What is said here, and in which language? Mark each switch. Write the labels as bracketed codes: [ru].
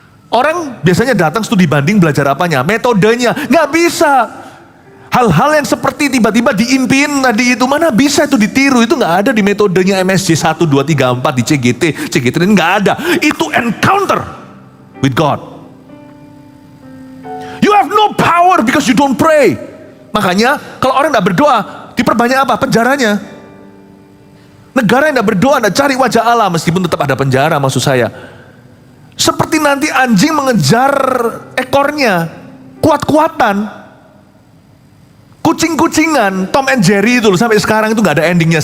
[id] Orang biasanya datang studi banding belajar apanya? Metodenya. Nggak bisa. Hal-hal yang seperti tiba-tiba diimpiin tadi itu, mana bisa itu ditiru? Itu nggak ada di metodenya MSJ 1, 2, 3, 4 di CGT ini nggak ada. Itu [en] encounter with God. You have no power because you don't pray. [id] Makanya kalau orang tidak berdoa, diperbanyak apa? Penjaranya. Negara yang tidak berdoa, tidak cari wajah Allah, meskipun tetap ada penjara maksud saya. Seperti nanti anjing mengejar ekornya, kuat-kuatan, kucing-kucingan, Tom and Jerry itu loh, sampai sekarang itu nggak ada endingnya.